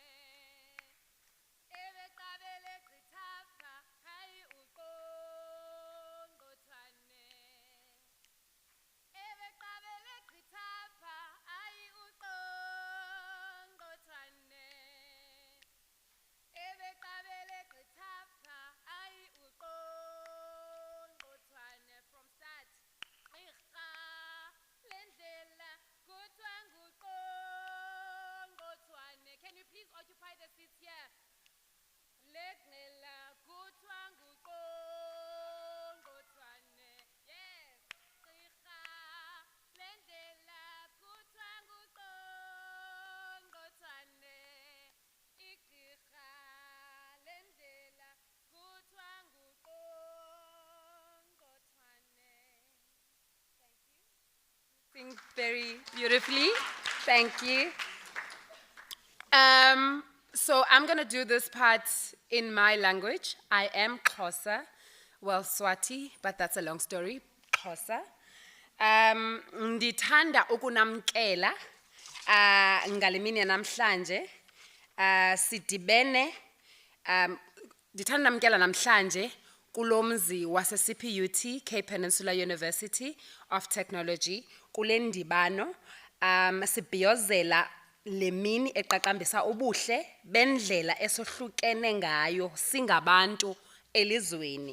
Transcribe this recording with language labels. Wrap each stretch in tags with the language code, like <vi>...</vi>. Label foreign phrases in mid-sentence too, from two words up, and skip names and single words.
<xh>Ebeqabele gqithapha, ayi uqongqothwane. Ebeqabele gqithapha, ayi uqongqothwane. Ebeqabele gqithapha, ayi uqongqothwane.</xh> <en>From start.</en> <xh>Igqirha lendlela kuthiwa nguqongqothwane.</xh> <en>Can you please occupy the seats here?</en> <xh>Lendlela kuthiwa nguqongqothwane.</xh> <en>Yes.</en> <xh>Igqirha lendlela kuthiwa nguqongqothwane. Igqirha lendlela kuthiwa nguqongqothwane.</xh> <en>Thank you. Sing very beautifully. Thank you. So I'm going to do this part in my language. I am Xhosa, well, Swati, but that's a long story. Xhosa.</en> <xh>Ndithanda ukunamkela ngale mini namhlanje. Sidibene ndithanda namkela namhlanje kulomzi wase CPUT, Cape Peninsula University of Technology, kule ndibano sibhiyozela lemini eqaqambisa ubuhle bendlela esohlukene ngayo singabantu elizweni.</xh>